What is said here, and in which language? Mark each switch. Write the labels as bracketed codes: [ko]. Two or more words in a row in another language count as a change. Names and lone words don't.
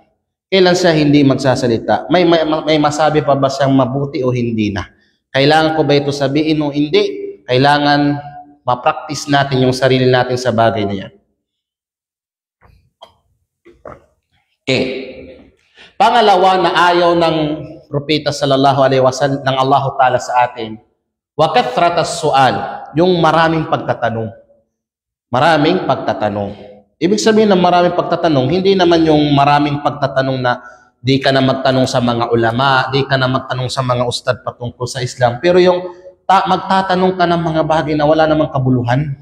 [tl] Kailan siya hindi magsasalita. May masabi pa ba siyang mabuti o hindi na? Kailangan ko ba ito sabihin o hindi? Kailangan ma-practice natin yung sarili natin sa bagay na yan. Okay. Pangalawa na ayaw ng Propeta [ar] صلى الله عليه وسلم [tl] ng [ar] الله تعالى [tl] sa atin, [ar] وكثرة السؤال, [tl] yung maraming pagtatanong. Maraming pagtatanong. Ibig sabihin ng maraming pagtatanong, hindi naman yung maraming pagtatanong na di ka na magtanong sa mga ulama, di ka na magtanong sa mga ustad patungkol sa Islam, pero yung magtatanong ka ng mga bagay na wala namang kabuluhan.